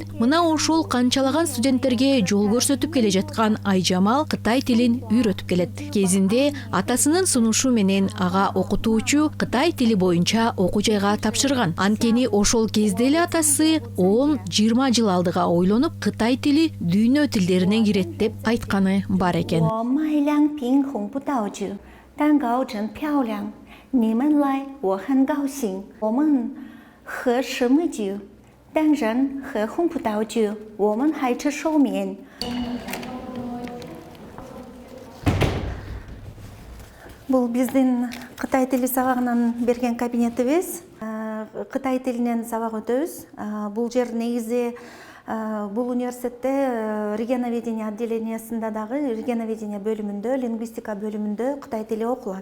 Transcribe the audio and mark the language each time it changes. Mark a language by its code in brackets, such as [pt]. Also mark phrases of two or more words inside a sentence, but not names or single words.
[ky] Мына ошол канчалаган студенттерге жол көрсөтүп келе жаткан Айжамал Кытай тилин үйрөтүп келет. Кезинде атасынын сунушу менен ага окутуучу Кытай тили боюнча окуу жайга тапшырган. Анткени ошол кезде эле атасы 10-20 жыл алдыга ойлонуп, Кытай тили дүйнө тилдерине кирет деп айтканы бар экен. [zh] 蛋糕真漂亮，你们来，我很高兴。我们喝什么酒？当然喝红葡萄酒。我们还吃寿面。 [ky] Бул биздин Кытай тили сабагынан берген кабинетибиз. Кытай тилинен сабак өтөбүз. Бул жер негизи бул университетте регионоведение отделениясында дагы регионоведение бөлүмүндө, лингвистика бөлүмүндө Кытай тили окулат.